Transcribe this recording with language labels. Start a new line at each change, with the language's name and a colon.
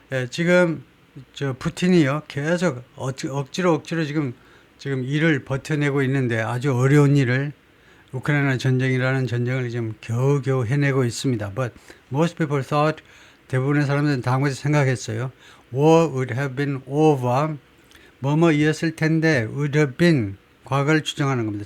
Korean: 지금 푸틴이요 계속 억지로 지금 일을 버텨내고 있는데 아주 어려운 일을 우크라이나 전쟁이라는 전쟁을 지금 겨우겨우 해내고 있습니다.
English: But most people thought
Korean: 대부분의 사람들은 다음같이 생각했어요.
English: War would have been over.
Korean: 뭐뭐이었을 텐데
English: would have been
Korean: 과거를 추정하는 겁니다.